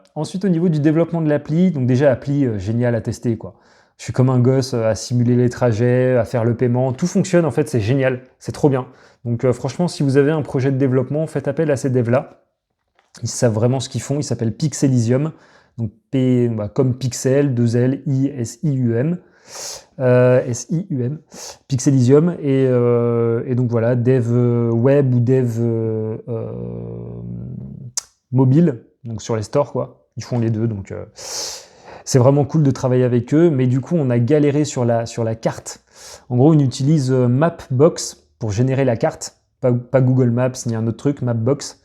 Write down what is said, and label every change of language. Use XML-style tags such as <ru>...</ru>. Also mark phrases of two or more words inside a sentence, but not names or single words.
<fr>Ensuite, au niveau du développement de l'appli, donc déjà appli génial à tester, quoi. Je suis comme un gosse à simuler les trajets, à faire le paiement, tout fonctionne en fait, c'est génial, c'est trop bien. Donc franchement, si vous avez un projet de développement, faites appel à ces devs-là. Ils savent vraiment ce qu'ils font, ils s'appellent Pixelysium. Donc comme Pixel, 2L, I-S-I-U-M, S-I-U-M, Pixelysium, et donc voilà, dev web ou dev mobile, donc sur les stores, quoi. Ils font les deux, donc c'est vraiment cool de travailler avec eux, mais du coup on a galéré sur la carte. En gros, on utilise Mapbox pour générer la carte, pas Google Maps ni un autre truc, Mapbox.</fr>